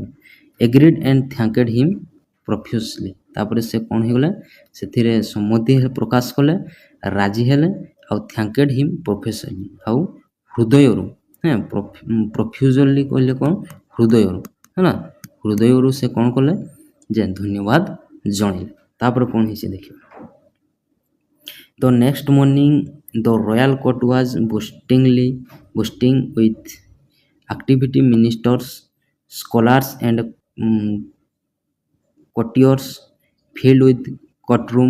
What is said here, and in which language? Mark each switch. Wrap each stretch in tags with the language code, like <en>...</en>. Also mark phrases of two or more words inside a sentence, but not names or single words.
<en>agreed and thanked him profusely,</en> <or>ତାପରେ ସେ କ'ଣ ହେଇଗଲେ, ସେଥିରେ ସମ୍ମତି ପ୍ରକାଶ କଲେ, ରାଜି ହେଲେ, ଆଉ</or> <en>thanked him profusely,</en> <or>ଆଉ ହୃଦୟରୁ ପ୍ରଫ୍ୟୁଜଲି କହିଲେ କ'ଣ, ହୃଦୟରୁ ହେଲା, ହୃଦୟରୁ ସେ କ'ଣ କଲେ, ଯେ ଧନ୍ୟବାଦ ଜଣାଇଲେ। ତାପରେ କ'ଣ ହେଇଛି ଦେଖିବା।</or> <en>The next morning, the royal court was bursting with activity. Ministers, scholars, and courtiers filled with courtroom.</en>